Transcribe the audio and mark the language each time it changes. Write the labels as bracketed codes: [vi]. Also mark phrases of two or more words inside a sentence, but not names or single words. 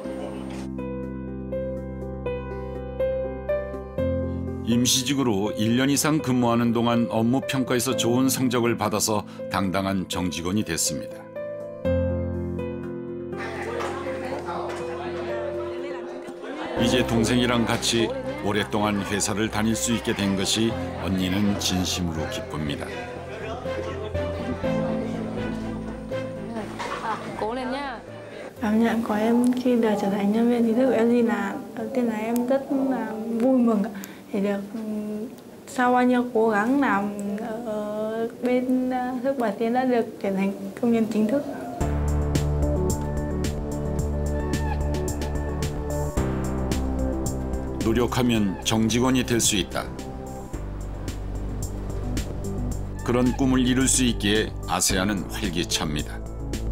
[ko] 임시직으로 1년 이상 근무하는 동안 업무 평가에서 좋은 성적을 받아서 당당한 정직원이 됐습니다. 이제 동생이랑 같이 오랫동안 회사를 다닐 수 있게 된 것이 언니는 진심으로 기쁩니다. [vi] Cảm nhận của em khi được trở thành nhân viên chính thức của LG là đầu tiên là em rất là vui mừng thì được sau bao nhiêu cố gắng làm ở bên Thức Bà Tiến đã được trở thành công nhân chính thức. [ko] 노력하면 정직원이 될 수 있다. 그런 꿈을 이룰 수 있기에 아세아는 활기찹니다.